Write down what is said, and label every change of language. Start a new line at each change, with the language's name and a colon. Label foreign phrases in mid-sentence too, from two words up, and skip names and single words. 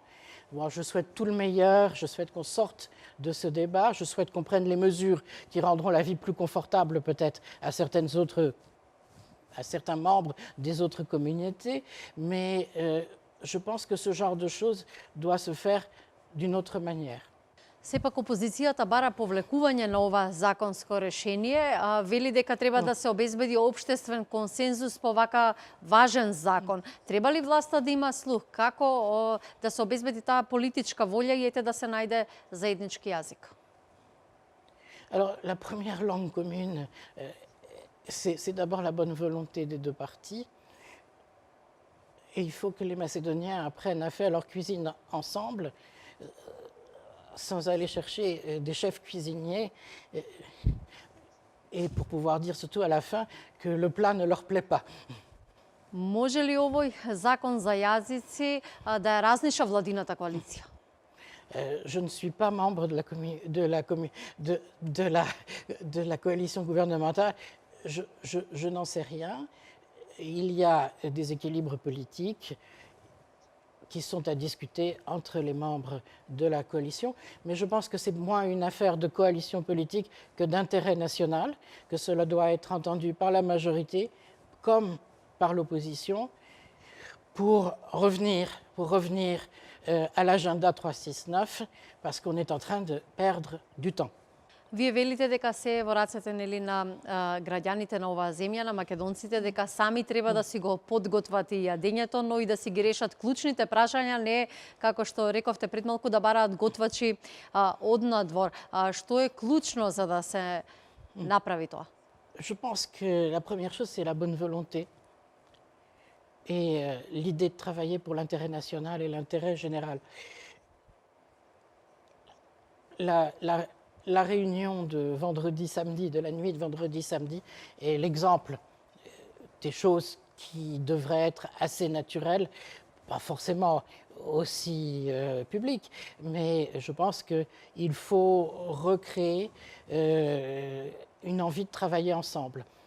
French: Bon, je souhaite tout le meilleur, je souhaite qu'on sorte de ce débat, je souhaite qu'on prenne les mesures qui rendront la vie plus confortable peut-être à certains membres des autres communautés, mais je pense que ce genre de choses doit se faire d'une autre manière.
Macedonian: Сепак опозицијата бара повлекување на ова законско решение, вели дека треба да се обезбеди општествен консензус по вака важен закон. Треба ли власта да има слух? Како да се обезбеди таа политичка волја и ете да се најде заеднички јазик?
French: Alors, la première langue commune, c'est d'abord la bonne volonté des deux parties. Et il faut que les Macédoniens apprennent à faire leur cuisine ensemble, sans aller chercher des chefs cuisiniers, et pour pouvoir dire surtout à la fin que le plat ne leur plaît pas.
Macedonian: Може ли овој закон за јазици да ја разниша владината коалиција?
French: Je ne suis pas membre de la coalition gouvernementale. Je n'en sais rien. Il y a des équilibres politiques qui sont à discuter entre les membres de la coalition. Mais je pense que c'est moins une affaire de coalition politique que d'intérêt national, que cela doit être entendu par la majorité comme par l'opposition pour revenir à l'agenda 369, parce qu'on est en train de perdre du temps.
Macedonian: Вие велите дека се во рацете нели на граѓаните на оваа земја, на македонците, дека сами треба да си го подготват и јадењето, но и да си ги решат клучните прашања, не како што рековте пред малку да бараат готвачи од надвор. Што е клучно за да се направи тоа?
French: Je pense que la première chose, c'est la bonne volonté et l'idée de travailler pour l'intérêt national et l'intérêt général. La réunion de vendredi-samedi, de la nuit de vendredi-samedi, est l'exemple des choses qui devraient être assez naturelles, pas forcément aussi publiques, mais je pense qu'il faut recréer une envie de travailler ensemble.